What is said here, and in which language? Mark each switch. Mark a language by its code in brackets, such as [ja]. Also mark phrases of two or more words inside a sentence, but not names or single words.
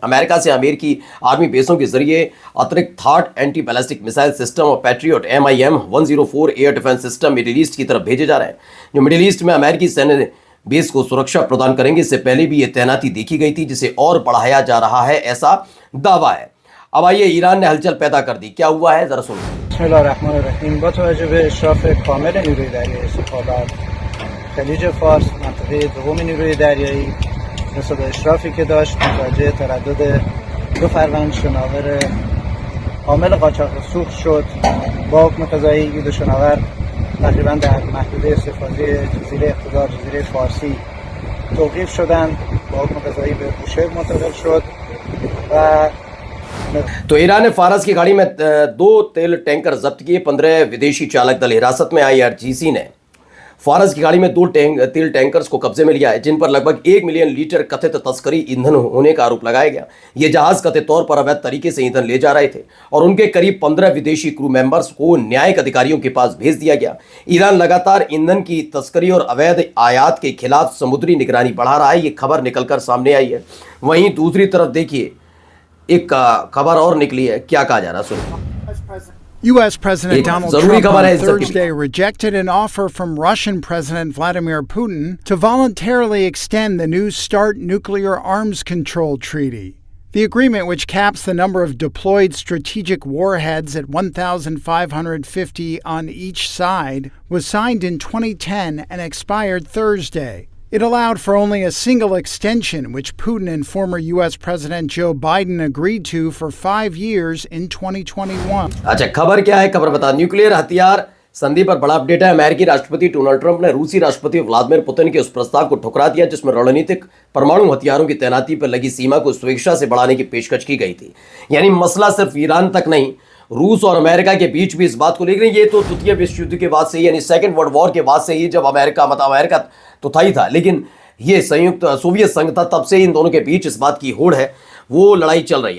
[hi] अमेरिका से अमेरिकी आर्मी बेसों के जरिए अतिरिक्त थाट [en] anti ballistic missile system [hi] और पैट्रियट MIM 104 [en] air defense system Middle East [hi] की तरफ भेजे जा रहे हैं, जो [en] Middle East [hi] में अमेरिकी सैन्य बेस को सुरक्षा प्रदान करेंगे। इससे पहले भी ये तैनाती देखी गई थी, जिसे और बढ़ाया जा रहा है, ऐसा दावा है। अब आइए ईरान ने हलचल पैदा कर दी, क्या हुआ है जरा सुनिए। [fa] خلیج فارس منطقه دوم نیروی دریایی نسبت اشرافی که داشت متوجه تردد 2 فروند شناور حامل قاچاق سوخت شد. با حکم قضایی این 2 شناور تقریبا در محدوده استفاده جزیره اقتدار جزیره فارسی توقیف شدند. با حکم قضایی به بوشهر منتقل شد و [hi] तो ईरान ने फारस की गाड़ी में 2 तेल टैंकर जब्त किए। 15 विदेशी चालक दल हिरासत में। IRGC ने फारस की गाड़ी में 2 तेल टैंकर्स को कब्जे में लिया है, जिन पर लगभग 1 मिलियन लीटर कथित तस्करी ईंधन होने का आरोप लगाया गया। ये जहाज कथित तौर पर अवैध तरीके से ईंधन ले जा रहे थे और उनके करीब 15 विदेशी [en] crew members [hi] को न्यायिक अधिकारियों के पास भेज दिया गया। ईरान लगातार ईंधन की तस्करी और अवैध आयात के खिलाफ समुद्री निगरानी बढ़ा रहा है, ये खबर निकलकर सामने आई है। वहीं दूसरी तरफ देखिए एक खबर और निकली है, क्या कहा जा रहा है सुनिए। [en] U.S. President Donald Trump on Thursday rejected an offer from Russian President Vladimir Putin to voluntarily extend the New START nuclear arms control treaty. The agreement, which caps the number of deployed strategic warheads at 1,550 on each side, was signed in 2010 and expired Thursday. It allowed for only a single extension, which Putin and former U.S. President Joe Biden agreed to for 5 years in 2021. [hi] अच्छा, खबर क्या है? खबर बता, न्यूक्लियर हथियार संधि पर बड़ा अपडेट है। अमेरिकी राष्ट्रपति डोनाल्ड ट्रंप ने रूसी राष्ट्रपति व्लादिमीर पुतिन के उस प्रस्ताव को ठुकरा दिया जिसमें रणनीतिक परमाणु हथियारों की तैनाती पर लगी सीमा को स्वेच्छा से बढ़ाने की पेशकश की गई थी। यानी मसला सिर्फ ईरान तक नहीं, रूस और अमेरिका के बीच भी इस बात को लेकर, ये तो द्वितीय विश्व युद्ध के बाद से, यानी [en] second world war [hi] के बाद से ही, जब अमेरिका तो था ही था, लेकिन ये संयुक्त सोवियत संघ था, तब से इन दोनों के बीच इस बात की होड़ है, वो लड़ाई चल रही है।